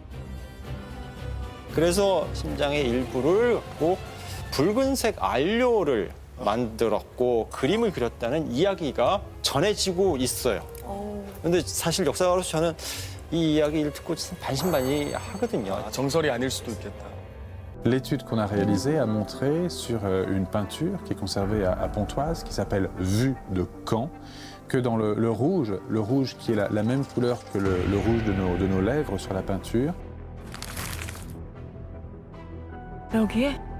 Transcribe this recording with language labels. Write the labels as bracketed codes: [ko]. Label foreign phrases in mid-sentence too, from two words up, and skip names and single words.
[ko] 그래서 심장의 일부를 갖고 붉은색 안료를 만들었고 그림을 그렸다는 이야기가 전해지고 있어요. 근데 사실 역사가로서 저는 이 이야기를 듣고 참 반신반의하거든요. 정설이 아닐 수도 있겠다. [fr] L'étude qu'on a réalisée a montré sur une peinture qui est conservée à Pontoise, qui s'appelle Vue de Caen, que dans le rouge qui est la même couleur que le rouge de nos lèvres sur la peinture, [ko] 여기에?